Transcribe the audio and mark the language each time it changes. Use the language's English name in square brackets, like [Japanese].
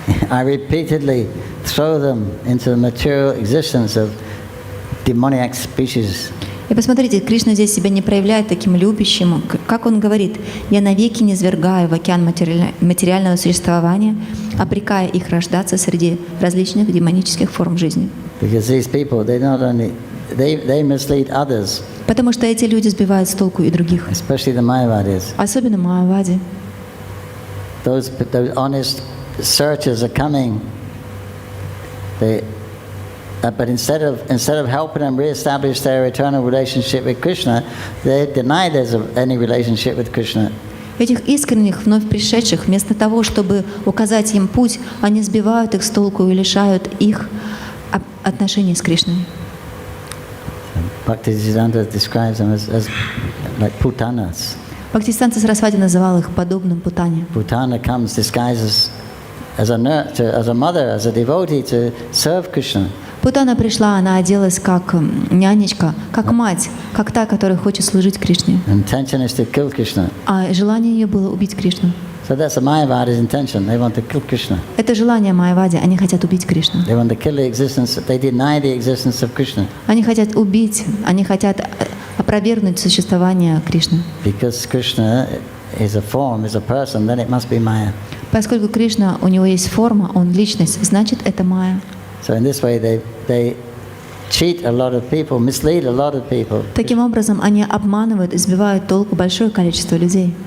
[English] I repeatedly throw them into the material existence of demoniac species. [Russian] И посмотрите, Кришна здесь себя не проявляет таким любящим. Как он говорит, «Я навеки не свергаю в океан материального существования, обрекая их рождаться среди различных демонических форм жизни». [English] Because these people, they not only they mislead others, [Russian] Потому что эти люди сбивают с толку и других, [English] especially the Mayavadis. [Russian] особенно Майявади. [English] Those honest searchers are coming. But instead of helping them reestablish their eternal relationship with Krishna, they deny there's any relationship with Krishna. [Russian] Этих искренних, вновь пришедших, вместо того, чтобы указать им путь, они сбивают их с толку и лишают их отношений с Кришной. [English] Bhaktisiddhanta describes them as like putanas. [Russian] Бхактисиданта Сарасвати называл их подобным путане. [English] Putana comes disguised as a mother, as a devotee to serve Krishna. [Russian] Путана пришла, она оделась как нянечка, как мать, как та, которая хочет служить Кришне. [English] Intention is to kill Krishna. [Russian] А желание ее было убить Кришну. [English] So that's a Mayavadi's intention. They want to kill Krishna. [Russian] Это желание Майявади, они хотят убить Кришну. [English] They want to kill the existence. They deny the existence of Krishna. [Russian] Они хотят убить, они хотят опровергнуть существование Кришны. [English] Because Krishna is a form, is a person, then it must be Maya. [Russian] Поскольку Кришна, у него есть форма, он личность, значит это Майя. [English] So in this way they cheat a lot of people, mislead a lot of people. [Russian] Таким образом, они обманывают и сбивают толку большое количество людей.